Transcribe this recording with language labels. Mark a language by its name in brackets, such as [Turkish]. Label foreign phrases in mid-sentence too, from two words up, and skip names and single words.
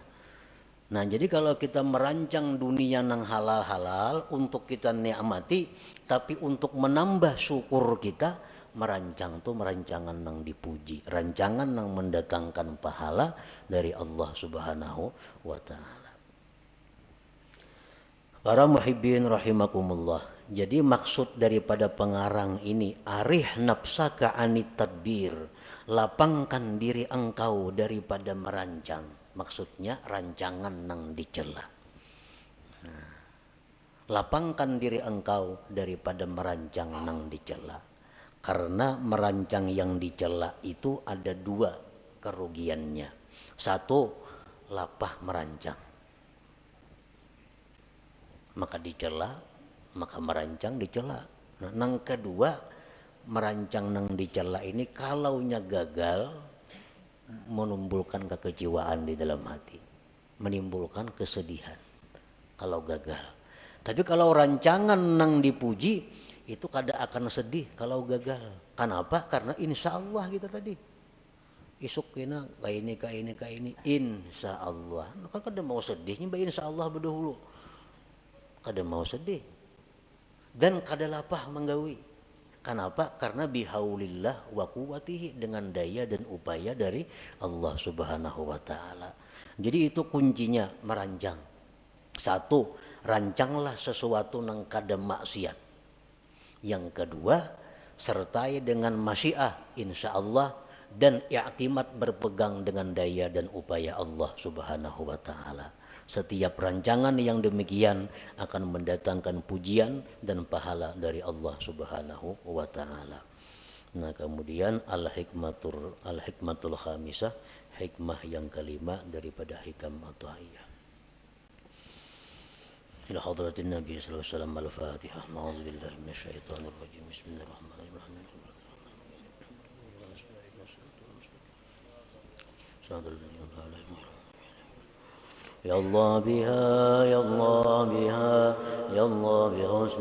[Banjar] Nah jadi kalau kita merancang dunia nang halal-halal untuk kita nikmati, tapi untuk menambah syukur kita, merancang tuh merancangan nang dipuji, rancangan nang mendatangkan pahala dari [Arabic] الله سبحانه وتعالى. Para محبين رحمكم الله. [Banjar] Jadi maksud daripada pengarang ini, [Arabic] أرح نفسك عن التدبير, [Banjar] lapangkan diri engkau daripada merancang. Maksudnya rancangan nang dicela. Nah, lapangkan diri engkau daripada merancang nang dicela. Karena merancang yang dicela itu ada 2 kerugiannya. 1, lapah merancang. Maka dicela, maka merancang dicela. Nah, nang kedua, merancang nang dicela ini kalaunya gagal, menimbulkan kekecewaan di dalam hati, menimbulkan kesedihan kalau gagal. Tapi kalau rancangan nang dipuji, itu kada akan sedih kalau gagal. Kenapa? Karena [Arabic] إن شاء الله [Banjar] kita tadi isuk kena kayak ini [Arabic] إن شاء الله. [Banjar] Kan kada mau sedihnya, [Arabic] إن شاء الله [Banjar] berdahulu. Kada mau sedih dan kada lapah menggawi. Kenapa? Karena [Arabic] بحول الله وقوته, [Banjar] dengan daya dan upaya dari [Arabic] الله سبحانه وتعالى. [Banjar] Jadi itu kuncinya merancang. 1, rancanglah sesuatu nang kada maksiat. Yang kedua, sertai dengan masyiah [Arabic] إن شاء الله [Banjar] dan i'timad, berpegang dengan daya dan upaya [Arabic] الله سبحانه وتعالى. [Banjar] Setiap rancangan yang demikian akan mendatangkan pujian dan pahala dari [Arabic] الله سبحانه وتعالى. [Banjar] Nah kemudian [Arabic] الحكمة الخامسة, [Banjar] hikmah yang kelima daripada hikam Athaillah. [Arabic] إلى حضرة النبي صلى الله عليه وسلم. الفاتحة. أعوذ بالله من الشيطان الرجيم. بسم الله الرحمن الرحيم. يا الله بها يا الله بها يا الله بحسن